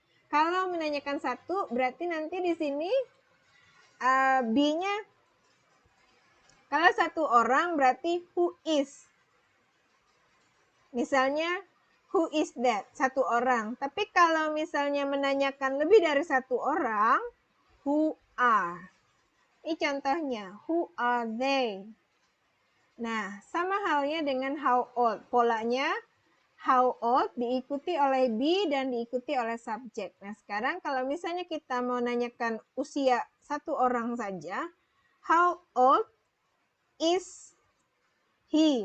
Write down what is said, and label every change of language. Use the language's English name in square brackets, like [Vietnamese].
[Indonesian] Kalau menanyakan satu, berarti nanti di sini be-nya, kalau satu orang berarti who is. Misalnya, [English] who is that? [Indonesian] Satu orang. Tapi kalau misalnya menanyakan lebih dari satu orang, who are. Ini contohnya, [English] who are they? [Indonesian] Nah, sama halnya dengan how old. Polanya, how old diikuti oleh be dan diikuti oleh subjek. Nah, sekarang kalau misalnya kita mau nanyakan usia satu orang saja, [English] how old is he?